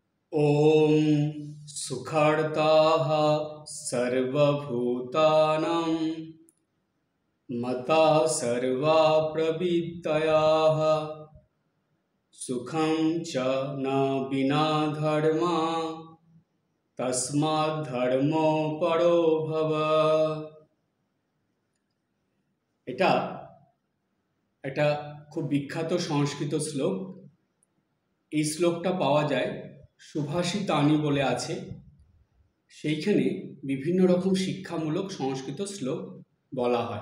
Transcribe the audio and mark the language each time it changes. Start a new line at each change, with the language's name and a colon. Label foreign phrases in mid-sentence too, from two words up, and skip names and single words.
Sanskrit: ॐ सुखर्ताः सर्वभूतानां मता सर्वा प्रवृत्तयः सुखं च न विना धर्मा तस्माद् धर्मो परो भव।
Bangla: এটা একটা খুব বিখ্যাত সংস্কৃত শ্লোক। এই শ্লোকটা পাওয়া যায় সুভাষিতানি বলে আছে, সেইখানে বিভিন্ন রকম শিক্ষামূলক সংস্কৃত শ্লোক বলা হয়।